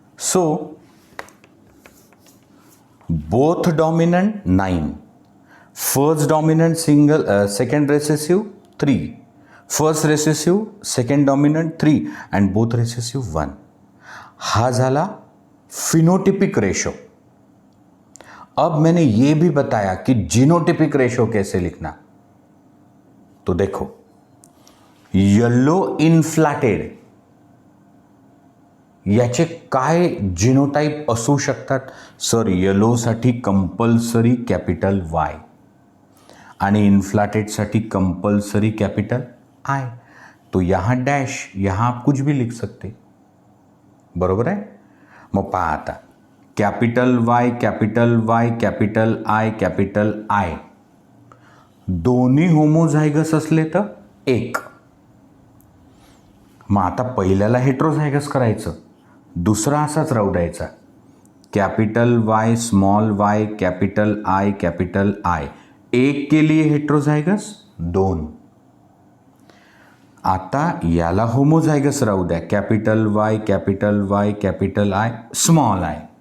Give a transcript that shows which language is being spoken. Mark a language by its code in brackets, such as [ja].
[en] So both dominant 9, first dominant single second recessive 3, first recessive second dominant 3 and both recessive 1. [mr] हा झाला phenotypic ratio. [hi] अब मैंने ये भी बताया कि जीनोटिपिक रेशो कैसे लिखना. तो देखो, [mr] येलो इनफ्लाटेड याचे काय जिनोटाइप असू शकतात? सर येलोसाठी कंपल्सरी कॅपिटल वाय आणि इन्फ्लाटेडसाठी कंपल्सरी कॅपिटल आय. [hi] तो यहाँ डैश, यहाँ आप कुछ भी लिख सकते, [mr] बरोबर आहे. मग पहा आता, capital Y capital Y capital I दोन्ही होमोझायगस असले तर 1. मग आता पहिल्याला हेट्रोझायगस करायचं, दुसरा असाच राहू द्यायचा. [en] capital Y, small Y, capital I, [hi] एक के लिए [en] Heterozygous, दोन. [mr] आता याला होमोझायगस राहू द्या, capital Wai, capital I, small I.